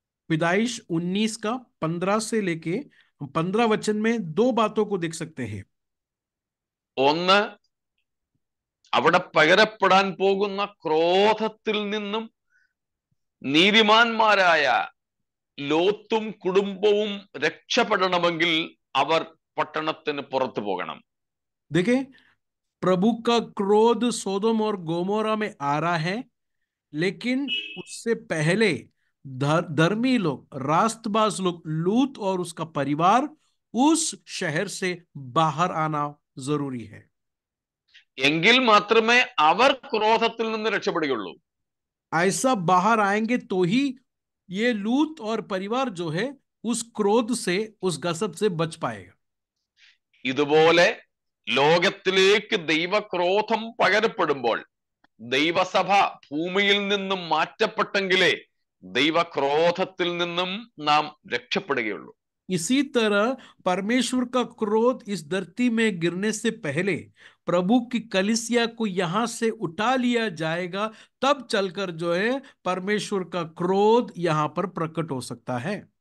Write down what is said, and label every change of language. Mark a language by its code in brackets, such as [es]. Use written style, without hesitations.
[hi] पैदाइश 19 का 15 से लेके 15 वचन में दो बातों को देख सकते हैं। [ml] ഒന്ന്, അവിടെ പകരപ്പെടാൻ പോകുന്ന ക്രോധത്തിൽ നിന്നും നീതിമാന്മാരായ ലോത്തും കുടുംബവും രക്ഷപ്പെടണമെങ്കിൽ അവർ പട്ടണത്തിന് പുറത്തു പോകണം. [hi] देखिए, प्रभु का क्रोध सोदोम और गोमोरा में आ रहा है, लेकिन उससे पहले धर्मी लोग, रास्तबाज लोग, लूत और उसका परिवार उस शहर से बाहर आना जरूरी है। [ml] എങ്കിൽ മാത്രമേ അവർ ക്രോധത്തിൽ നിന്ന് രക്ഷപ്പെടുകയുള്ളൂ. [hi] ऐसा बाहर आएंगे तो ही ये लूत और परिवार जो है उस क्रोध से, उस गसब से बच पाएगा। [ml] ഇതുപോലെ ലോകത്തിലേക്ക് ദൈവക്രോധം പകരപ്പെടുമ്പോൾ ദൈവസഭ ഭൂമിയിൽ നിന്നും മാറ്റപ്പെട്ടെങ്കിലേ ദൈവക്രോധത്തിൽ നിന്നും നാം രക്ഷപ്പെടുകയുള്ളൂ. [hi] इसी तरह परमेश्वर का क्रोध इस धरती में गिरने से पहले प्रभु की कलीसिया को यहां से उठा लिया जाएगा, तब चलकर जो है परमेश्वर का क्रोध यहां पर प्रकट हो सकता है।